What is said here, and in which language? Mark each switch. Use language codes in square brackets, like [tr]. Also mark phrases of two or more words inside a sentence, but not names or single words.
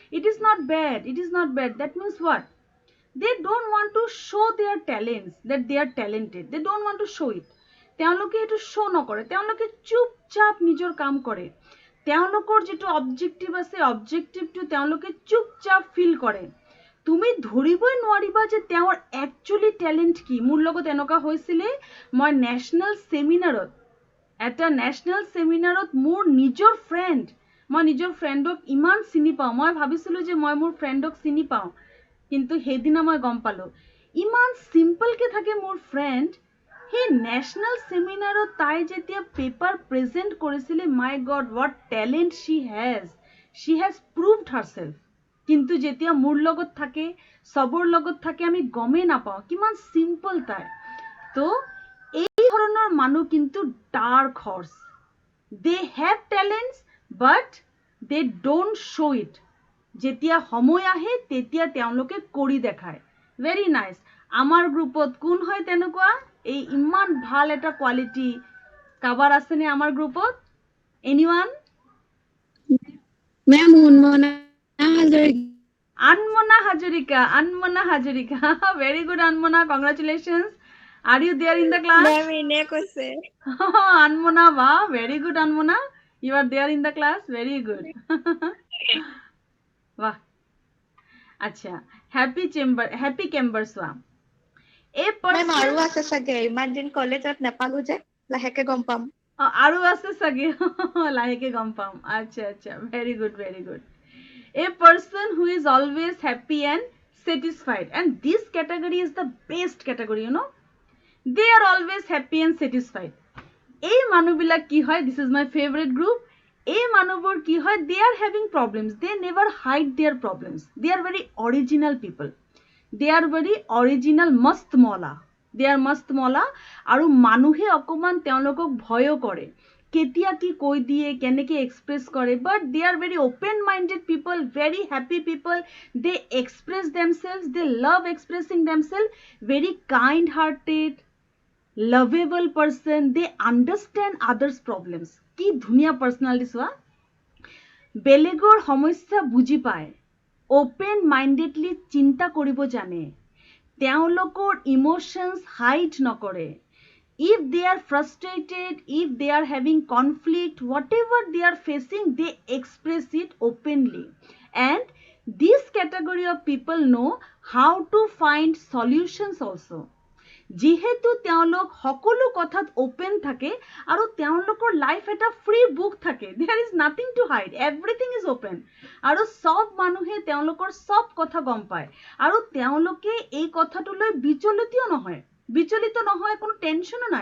[en] It is not bad. That means what? they don't want to show their talents, that they are talented. They don't want to show it. [as] তেওঁলোকে এইটো show নকৰে, তেওঁলোকে চুপচাপ নিজৰ কাম কৰে। তেওঁলোকৰ যেটো অবজেক্টিভ আছে, অবজেক্টিভটো তেওঁলোকে চুপচাপ ফিল কৰে। তুমি ধৰিবই নোৱাৰিবা যে তেওঁৰ [en] actually talent [as] কি। মোৰ লগত এনেকুৱা হৈছিলে, মই [en] national seminarত, [as] এটা [en] national seminarত [as] মোৰ নিজৰ ফ্ৰেণ্ড, মই নিজৰ ফ্ৰেণ্ডক ইমান চিনি পাওঁ, মই ভাবিছিলো যে মই মোৰ ফ্ৰেণ্ডক চিনি পাওঁ, কিন্তু সেইদিনা মই গম পালো ইমান সিম্পল কে থাকে মোৰ ফ্ৰেণ্ড। সেই [en] national seminarত [as] তাই যেতিয়া [en] paper present [as] কৰিছিলে, [en] my god what talent she has proved herself। [as] কিন্তু যেতিয়া মোৰ লগত থাকে, সবৰ লগত থাকে, আমি গমেই নাপাওঁ কিমান সিম্পল তাই। তো এই ধৰণৰ মানুহ কিন্তু [en] dark horse, they have talents but they don't show it। [as] যেতিয়া সময় আহে তেতিয়া তেওঁলোকে কৰি দেখায়। [en] very nice. [as] আমাৰ গ্ৰুপত কোন হয় তেনেকুৱা? এই ইমান ভাল এটা কোৱালিটি কাবাৰ আছেনে আমাৰ গ্ৰুপত? [en] anyone? [as] মেম উন্মনা হাজৰিকা। Anmona Hajorika, [en] very good Anmona, congratulations। Are you there in the class? [as] Ma'am, ine কৈছে। [en] Anmona, wow, very good Anmona, you are there in the class, very good। [hi] वाह, अच्छा, [en] happy camber [as] সোৱা। এই মেম আৰু আছে চাগে, ইমান দিন কলেজত নাপালো যে লাহেকে গম পাম। আৰু আছে চাগে, লাহেকে গম পাম। [hi] अच्छा अच्छा, [en] very good, very good। A person who is always happy and satisfied, and this category is the best category, you know, they are always happy and satisfied। [as] এই মানুহবিলাক কি হয়, [en] this is my favorite group। [as] এই মানুহবোৰ কি হয়, [en] they are having problems, they never hide their problems, they are very original people, they are very original, mast mala, they are mast mala। [as] আৰু মানুহে অকমান তেওঁলোকক ভয়ও কৰে, কেতিয়া কি কৈ দিয়ে, কেনেকে এক্সপ্ৰেস কৰে, [en] but they are very open minded people, very happy people, they express themselves, they love expressing themselves, very kind hearted, lovable person, they understand others problems। [as] কি ধুনীয়া পার্সোনালিটি সোৱা। বেলেগৰ সমস্যা বুজি পায়, [en] open mindedly [as] চিন্তা কৰিব জানে, তেওঁলোকৰ [en] emotions hide [as] নকৰে। [en] If they are frustrated, if they are having conflict, whatever they are facing, they express it openly। And this category of people know how to find solutions also। [as] যিহেতু তেওঁলোক সকলো কথাত ওপেন থাকে আৰু তেওঁলোকৰ লাইফ এটা [en] free book [as] থাকে, [en] there is nothing to hide, everything is open। [as] আৰু সব মানুহে তেওঁলোকৰ সব কথা গম পায়, আৰু তেওঁলোকে এই কথাটোলৈ বিচলিত নহয়, কোনো টেনশনো নাই।